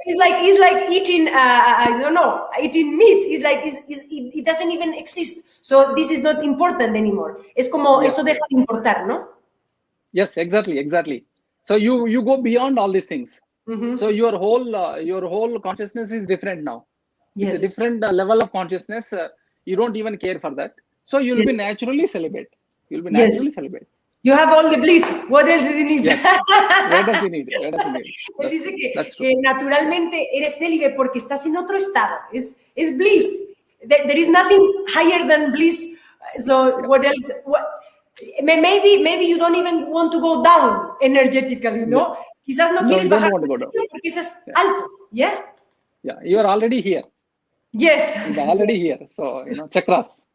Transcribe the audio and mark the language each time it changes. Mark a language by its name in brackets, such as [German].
[English] It's like eating I don't know, eating meat. It doesn't even exist. So this is not important anymore. [Spanish] Es como eso deja de importar, ¿no? [English] Yes, exactly. So you go beyond all these things. Mm-hmm. So your whole consciousness is different now. Yes. It's a different level of consciousness. You don't even care for that. So you'll be naturally celibate. You'll be naturally celibate. You have all the bliss. What else do you need? Yes. What does you need? [Spanish] Él dice que naturalmente eres célibe porque estás en otro estado. Es bliss. [English] There is nothing higher than bliss. So what else? Maybe you don't even want to go down energetically, ¿no? [Spanish] Quizás no quieres bajar porque estás alto. [English] Yeah. Yeah, you are already here. Yes. You're already here. So chakras.